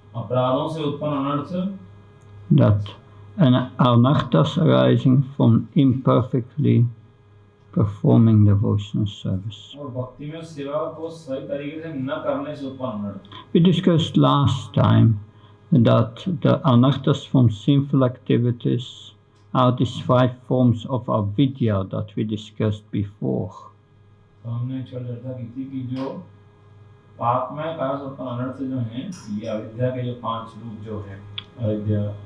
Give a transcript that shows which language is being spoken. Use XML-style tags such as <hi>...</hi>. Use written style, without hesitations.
<hi>अपराधों से उत्पन्न अनर्थ.</hi> <en>And anarthas arising from imperfectly performing devotional service.</en> <hi>और भक्ति में सेवा को सही तरीके से न करने से उत्पन्न अनर्थ.</hi> <en>We discussed last time that the anarthas from sinful activities are these 5 forms of avidya that we discussed before.</en> <hi>तो हमने चर्चा की थी कि जो पापमय कार्य से उत्पन्न अनर्थ जो हैं, ये अविद्या के जो 5 रूप जो है, अविद्या.</hi>